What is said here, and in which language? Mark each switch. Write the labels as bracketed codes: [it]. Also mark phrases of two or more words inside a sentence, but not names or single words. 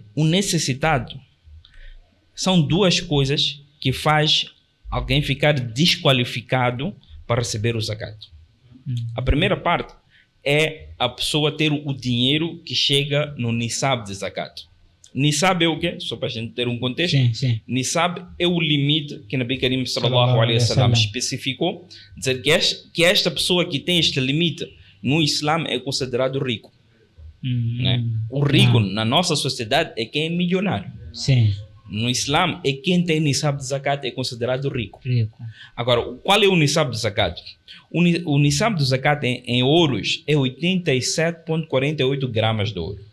[pt] O necessitado são duas coisas que faz alguém ficar desqualificado para receber o zakat. A primeira parte é a pessoa ter o dinheiro que chega no nisab de zakat. Nisab é o quê? Só para a gente ter um contexto. Nisab é o limite que [ar] نبي كريم صلى الله عليه وسلم [pt] especificou, dizer que esta pessoa que tem este limite no Islã é considerado rico. Né? O rico na nossa sociedade é quem é milionário. No Islã é quem tem nisab de zakat é considerado rico. Agora, qual é o nisab de zakat? O nisab de zakat em ouros é 87,48 gramas de ouro.